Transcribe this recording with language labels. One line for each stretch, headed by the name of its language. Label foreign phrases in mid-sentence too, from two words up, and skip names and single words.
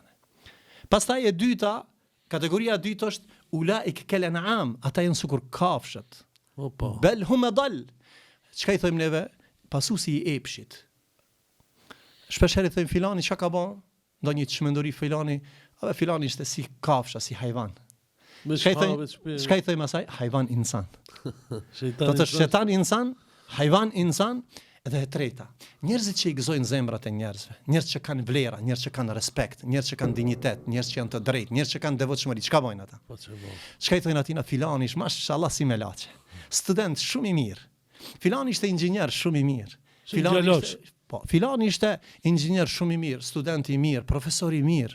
Albanian: Pastaj e dyta, kategoria e dytë është
Arabic: أولئك كالأنعام,
Albanian: ata janë sikur kafshët. Opa.
Arabic: بل هم أضل.
Albanian: Çka i thojmë neve? Pasuesi i epshit. Shpesh herë thojmë filani çka ka bën? Ndonjë çmenduri filani, filani ishte si kafsha, si hayvan. Çka i thojmë asaj? Hayvan insan. Shejtan insan, hayvan insan. Edhe e treta, njerëzit që i gëzojnë zemrat e njerëzve, njerëz që kanë vlera, njerëz që kanë respekt, njerëz që kanë dinjitet, njerëz që janë të drejtë, njerëz që kanë devotshmëri, çka bojnë ata? Çka i thonë atina? Filani ish mashallah si melaçe. Student shumë i mirë. Filani ishte inxhinier shumë i mirë. Filani ishte inxhinier shumë i mirë, student i mirë, profesor i mirë.